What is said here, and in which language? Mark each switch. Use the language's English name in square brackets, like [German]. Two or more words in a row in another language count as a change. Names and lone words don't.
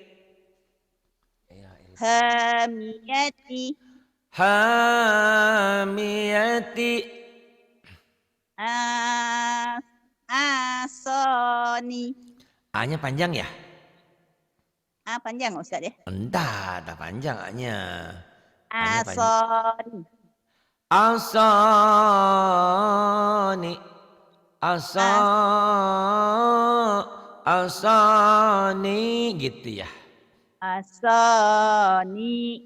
[Arabic] Hamiyati Hamiyati. Asoni. [Indonesian] A-nya panjang ya? Panjang Ustaz ya? Enggak, tak panjang A-nya. A-nya panjang. [Arabic] Asoni. Asani. [Indonesian] Asani gitu ya. [Arabic] Asoni.